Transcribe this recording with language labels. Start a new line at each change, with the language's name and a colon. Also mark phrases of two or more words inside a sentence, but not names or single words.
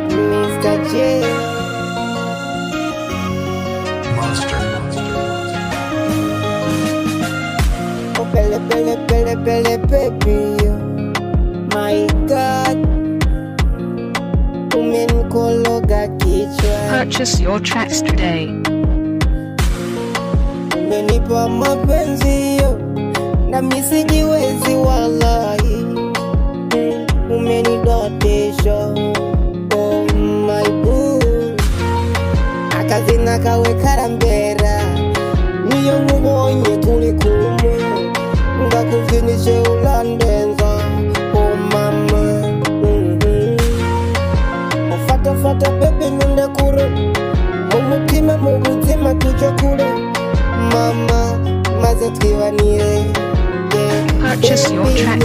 English: Mister J. Monster. Oh, pele, pele, pele, pele, baby, yo. My God.
Swahili: Umenikologa kichwa.
English: Purchase your tracks today.
Swahili: Umenipa mapenzi, yo. Na mi sijiwezi, wallahi. Umenidotisha.
English: Oh, my boo.
Rundi: Akazina kawe karambera. Niyo nkubonye turi kumwe. Ndakuvyinije urandenza.
English: Oh, mama. Mhm.
Rundi: Ufata, fata, baby, ntunde kure. Mu mutima, mu buzima, tuje kure. Mama, maze twibanire.
English: Yeah. Purchase your Baby, tracks